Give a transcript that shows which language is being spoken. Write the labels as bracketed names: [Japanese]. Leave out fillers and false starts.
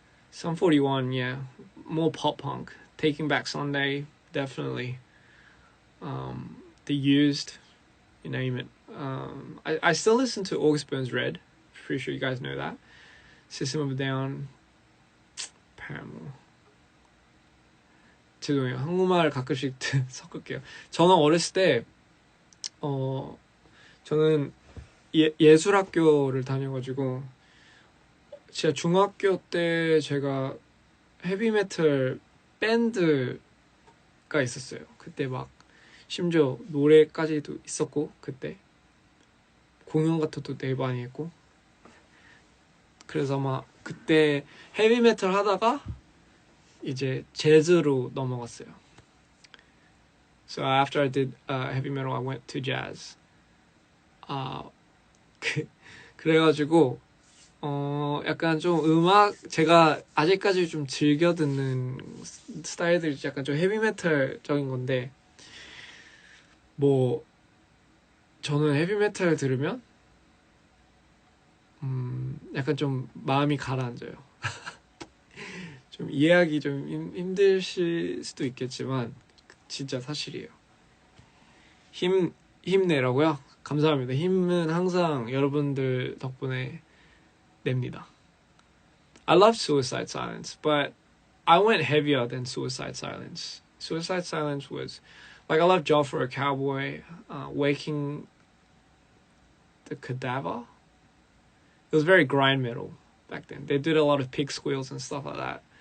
[English] Sum 41, yeah, more pop punk. Taking Back Sunday, definitely. The Used, you name it. I still listen to August Burns Red. Pretty sure you guys know that. System of a Down, Paramore. [Korean] 죄송해요. 한국말 가끔씩 섞을게요. 저는 어렸을 때 저는 예술학교를 다녀가지고 진짜 중학교 때 제가 헤비메탈 밴드가 있었어요. 그때 막 심지어 노래까지도 있었고 그때 공연 같은 것도 되게 많이 했고 그래서 막 그때 헤비메탈 하다가 이제 재즈로 넘어갔어요. [English] So after I did heavy metal, I went to jazz. [Korean] 그래가지고 약간 좀 음악 제가 아직까지 좀 즐겨 듣는 스타일들이 약간 좀 헤비메탈적인 건데 뭐 저는 헤비메탈 들으면 약간 좀 마음이 가라앉아요. 좀 이해하기 좀 힘드실 수도 있겠지만 진짜 사실이에요. 힘내라고요? 감사합니다. 힘은 항상 여러분들 덕분에 냅니다. [English] I love Suicide Silence, but I went heavier than Suicide Silence. Suicide Silence was like I love Job for a Cowboy, Waking the Cadaver. It was very grind metal back then. They did a lot of pig squeals and stuff like that.